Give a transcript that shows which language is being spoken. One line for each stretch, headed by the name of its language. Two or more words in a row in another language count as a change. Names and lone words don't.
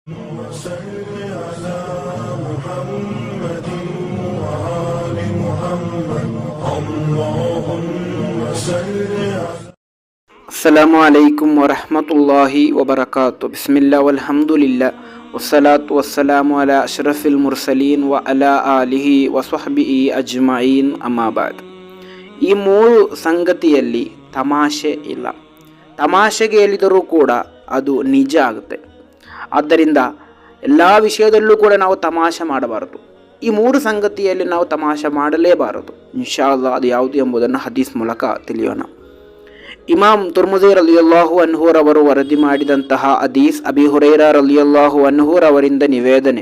Arabic: وصل على محمد وآل محمد اللهم صل على السلام عليكم ورحمة الله وبركاته. بسم الله والحمد لله والصلاة والسلام على أشرف المرسلين وعلى آله وصحبه أجمعين أما بعد.
Kannada: ಈ ಮೂರು ಸಂಗತಿಯಲ್ಲಿ ತಮಾಷೆ ಇಲ್ಲ. ತಮಾಷೆಗೆ ಹೇಳಿದರೂ ಕೂಡ ಅದು ನಿಜ ಆಗುತ್ತೆ. ಆದ್ದರಿಂದ ಎಲ್ಲ ವಿಷಯದಲ್ಲೂ ಕೂಡ ನಾವು ತಮಾಷೆ ಮಾಡಬಾರದು. ಈ ಮೂರು ಸಂಗತಿಯಲ್ಲಿ ನಾವು ತಮಾಷೆ ಮಾಡಲೇಬಾರದು.
Arabic: إن شاء الله
Kannada: ಅದು ಯಾವುದು ಎಂಬುದನ್ನು ಹದೀಸ್ ಮೂಲಕ ತಿಳಿಯೋಣ. ಇಮಾಮ್ ತುರ್ಮುಜಿ
Arabic: رضي الله عنه
Kannada: ವರದಿ ಮಾಡಿದಂತಹ ಹದೀಸ್, ಅಬಿ ಹುರೈರಾ
Arabic: رضي الله عنه
Kannada: ನಿವೇದನೆ.